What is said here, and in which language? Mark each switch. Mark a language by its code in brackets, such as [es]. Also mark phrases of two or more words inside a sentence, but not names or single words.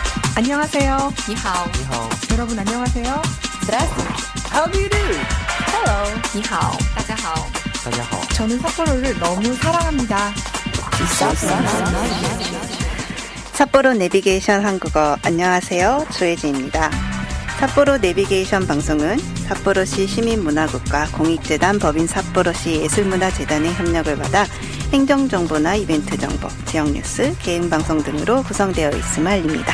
[ko] 안녕하세요. [zh] 你好， [ko] 여러분 안녕하세요. [ru] Здравствуйте. [en] How do you do? Hello. [zh] 你好，大家好。大家好。 [ko] 저는 삿포로를 너무 사랑합니다. 삿포로 내비게이션 한국어 안녕하세요. 조혜진입니다. 삿포로 내비게이션 방송은 삿포로시 시민문화국과 공익재단 법인 삿포로시 예술문화재단의 협력을 받아 행정정보나 이벤트 정보, 지역뉴스, 개인방송 등으로 구성되어 있음을 알립니다.